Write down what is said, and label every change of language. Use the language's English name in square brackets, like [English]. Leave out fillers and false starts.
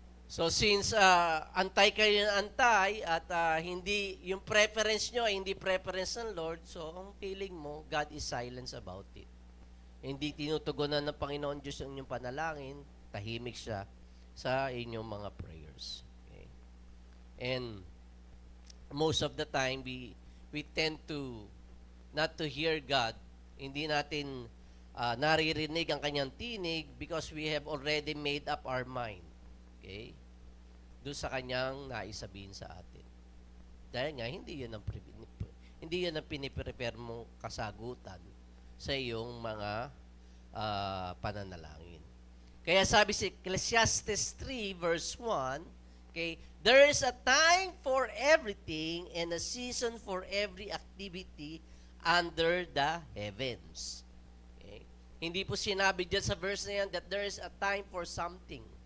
[Filipino] So since antay kayo ng antay at hindi yung preference nyo ay hindi preference ng Lord, so ang feeling mo, [English] God is silent about it. [Filipino] Hindi tinutugunan ng Panginoon Diyos ang inyong panalangin, tahimik siya sa inyong mga prayers. [English] Okay? And most of the time, we tend to not to hear God. [Filipino] Hindi natin naririnig ang kanyang tinig [English] because we have already made up our mind. [Filipino] Okay? Doon sa kanyang naisabihin sa atin. Dahil nga, hindi yan ang piniprepare mong kasagutan sa iyong mga pananalangin. Kaya sabi si [English] Ecclesiastes 3 verse 1, okay, there is a time for everything and a season for every activity under the heavens. Okay? [Filipino] Hindi po sinabi dyan sa verse na yan [English] that there is a time for something.